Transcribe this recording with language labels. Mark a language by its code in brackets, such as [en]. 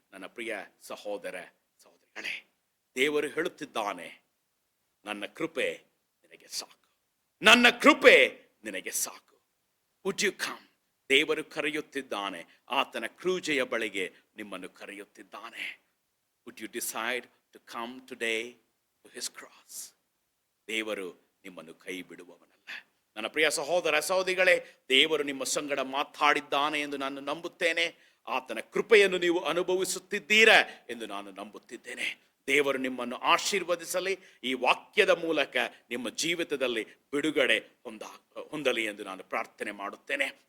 [kn] ನನ್ನ ಪ್ರಿಯ ಸಹೋದರ ಸಹೋದರಿಗಳೇ, ದೇವರು ಹೇಳುತ್ತಿದ್ದಾನೆ, ನನ್ನ ಕೃಪೆ ನಿನಗೆ ಸಾಕು, ನನ್ನ ಕೃಪೆ ನಿನಗೆ ಸಾಕು. Would you come? ದೇವರು ಕರೆಯುತ್ತಿದ್ದಾನೆ. ಆತನ ಕ್ರೂಜೆಯ ಬಳಿಗೆ ನಿಮ್ಮನ್ನು ಕರೆಯುತ್ತಿದ್ದಾನೆ. [en] Would you decide to come today to his cross? [kn] ದೇವರು ನಿಮ್ಮನ್ನು ಕೈ ಬಿಡುವವನಲ್ಲ. ನನ್ನ ಪ್ರಿಯ ಸಹೋದರ ಸಹೋದರಿಗಳೇ, ದೇವರು ನಿಮ್ಮ ಸಂಗಡ ಮಾತಾಡಿದ್ದಾನೆ ಎಂದು ನಾನು ನಂಬುತ್ತೇನೆ. ಆತನ ಕೃಪೆಯನ್ನು ನೀವು ಅನುಭವಿಸುತ್ತಿದ್ದೀರಾ ಎಂದು ನಾನು ನಂಬುತ್ತಿದ್ದೇನೆ. ದೇವರು ನಿಮ್ಮನ್ನು ಆಶೀರ್ವದಿಸಲಿ. ಈ ವಾಕ್ಯದ ಮೂಲಕ ನಿಮ್ಮ ಜೀವಿತದಲ್ಲಿ ಬಿಡುಗಡೆ ಹೊಂದಲಿ ಎಂದು ನಾನು ಪ್ರಾರ್ಥನೆ ಮಾಡುತ್ತೇನೆ.